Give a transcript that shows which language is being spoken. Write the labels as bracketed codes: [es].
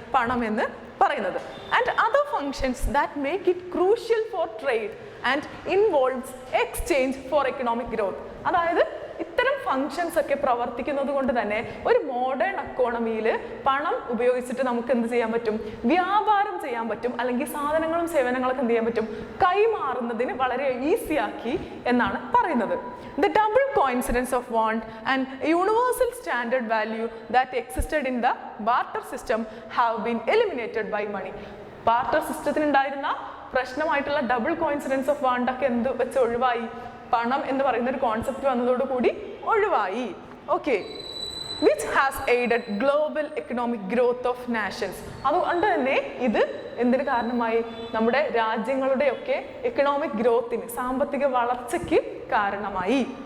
[ml] പണം എന്ന് പറയുന്നത്. [en] And other functions that make it crucial for trade and involves exchange for economic growth. [ml] അതായത് ഇത്തരം ഫങ്ഷൻസ് ഒക്കെ പ്രവർത്തിക്കുന്നത് കൊണ്ട് തന്നെ ഒരു മോഡേൺ എക്കോണമിയിൽ പണം ഉപയോഗിച്ചിട്ട് നമുക്ക് എന്ത് ചെയ്യാൻ പറ്റും? വ്യാപാരം ചെയ്യാൻ പറ്റും, അല്ലെങ്കിൽ സാധനങ്ങളും സേവനങ്ങളൊക്കെ എന്ത് ചെയ്യാൻ പറ്റും? കൈമാറുന്നതിന് വളരെ ഈസിയാക്കി എന്നാണ് പറയുന്നത്. [en] The double coincidence of want and universal standard value that existed in the barter system have been eliminated by money. [ml] Barter സിസ്റ്റത്തിനുണ്ടായിരുന്ന പ്രശ്നമായിട്ടുള്ള double coincidence of wand ഒക്കെ എന്ത് വെച്ച് ഒഴിവായി? പണം എന്ന് പറയുന്ന ഒരു കോൺസെപ്റ്റ് വന്നതോടുകൂടി ഒഴിവായി. [en] Okay, which has aided global economic growth of nations. [ml] അതുകൊണ്ട് തന്നെ ഇത് എന്തിന് കാരണമായി? നമ്മുടെ രാജ്യങ്ങളുടെയൊക്കെ എക്കണോമിക് ഗ്രോത്തിന്, സാമ്പത്തിക വളർച്ചയ്ക്ക് കാരണമായി.